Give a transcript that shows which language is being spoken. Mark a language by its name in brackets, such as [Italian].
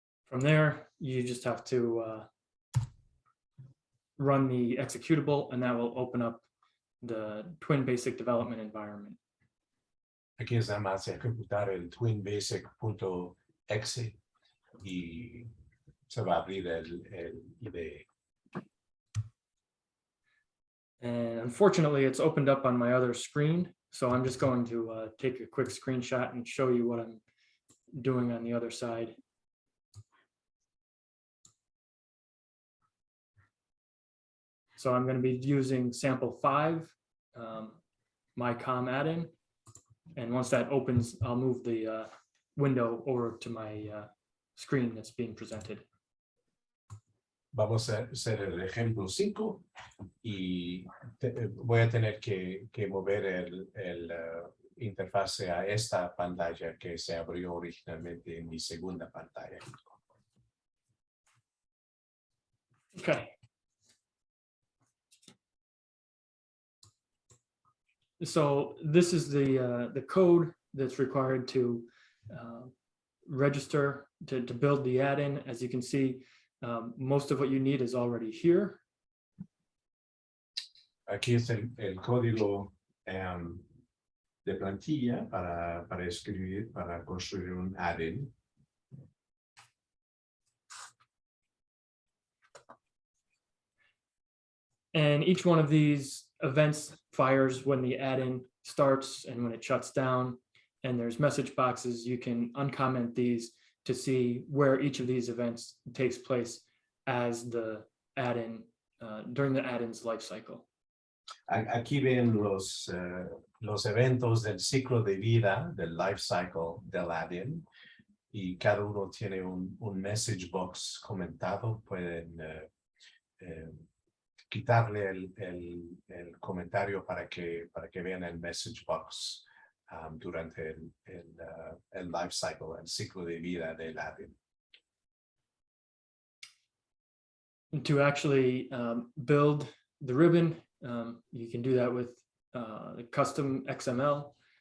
[English] From there, you just have to run the executable, and that will open up the TwinBasic development environment. [Spanish] Aquí es nada más ejecutar el twinbasic.exe y se va a abrir el IDE. [English] And unfortunately, it's opened up on my other screen. So I'm just going to take a quick screenshot and show you what I'm doing on the other side. So I'm going to be using sample 5, my COM add-in. And once that opens, I'll move the window over to my screen that's being presented. [Spanish] Vamos a hacer el ejemplo 5 y voy a tener que mover el interfase a esta pantalla que se abrió originalmente en mi segunda pantalla. [English] Okay. So this is the code that's required to register to build the add-in. As you can see, most of what you need is already here. [Spanish] Aquí es el código de plantilla para escribir, para construir un add-in. [English] And each one of these events fires when the add-in starts and when it shuts down. And there's message boxes. You can uncomment these to see where each of these events takes place as the add-in, during the add-in's life cycle. [Spanish] Aquí ven los eventos del ciclo de vida, del life cycle del add-in, y cada uno tiene un message box comentado. Pueden quitarle el comentario para que vean el message box durante el life cycle, el ciclo de vida del add-in. [English] To actually build the ribbon, you can do that with the custom XML.